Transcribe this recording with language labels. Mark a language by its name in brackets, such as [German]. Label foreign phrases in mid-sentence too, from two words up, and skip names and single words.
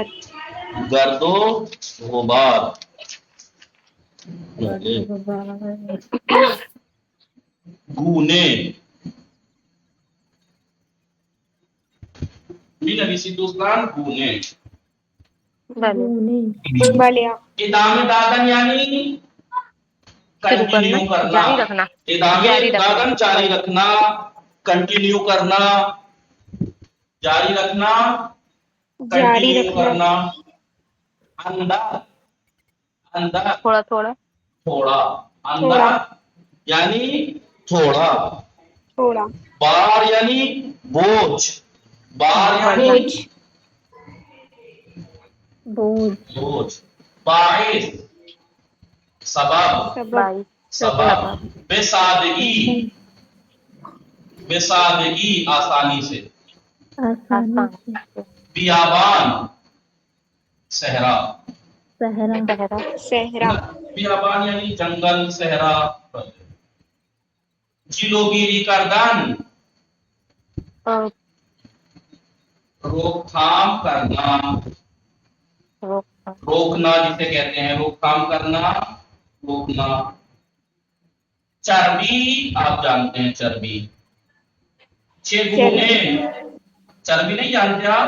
[Persian] گرد و غبار بله گونه می‌نویسید دوستان گونه بله بلے ادامه دادن یعنی شروع [Urdu] کنٹینیو کرنا کرنا جاری رکھنا [Persian] ادامه [Urdu] جاری رکھنا دادن جاری رکھنا کنٹینیو کرنا جاری رکھنا جاری کنٹینیو رکھنا کرنا اندر اندر تھوڑا تھوڑا تھوڑا اندر یعنی تھوڑا تھوڑا بار یعنی بوجھ بار یعنی بوجھ بوجھ باعث سبب سبب بائی سبب [Persian] بے سادگی بے سادگی [Urdu] آسانی سے آسان بیابان صحرا صحرا صحرا بیابان یعنی جنگل صحرا [Persian] جلوگیری کردن [Urdu] روک تھام کرنا روکنا جسے کہتے ہیں روک تھام کرنا روکنا چربی آپ جانتے ہیں چربی چگونے چربی نہیں جانتے آپ